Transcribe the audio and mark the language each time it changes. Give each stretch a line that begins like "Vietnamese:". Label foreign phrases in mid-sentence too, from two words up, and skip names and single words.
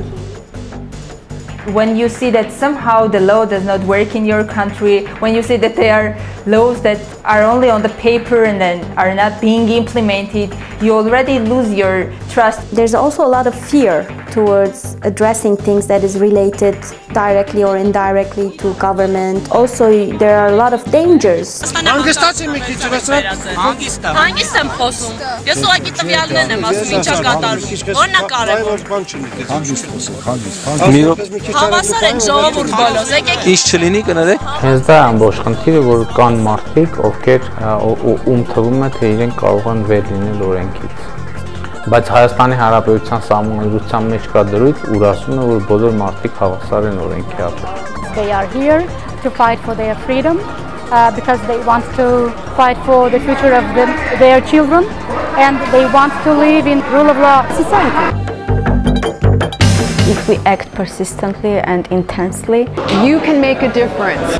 English: When you see that somehow the law does not work in your country, when you see that there are laws that are only on the paper and then are not being implemented, you already lose your trust. There's also a lot of fear towards addressing things that is related directly or indirectly to government. Also, there are a lot of dangers.
Armenian: Հենց դա ամբողջ խնդիրը, որ կան մարդիկ, ովքեր թվում է, թե իրենք կարող են վեր լինել օրենքից։ Բայց Հայաստանի Հանրապետության սահմանադրության մեջ կա դրույթ, ուր ասում է, որ բոլոր մարդիկ հավասար են օրենքի առջև։
English: They are here to fight for their freedom because they want to fight for the future of their children and they want to live in rule of law society. If we act persistently and intensely, you can make a difference.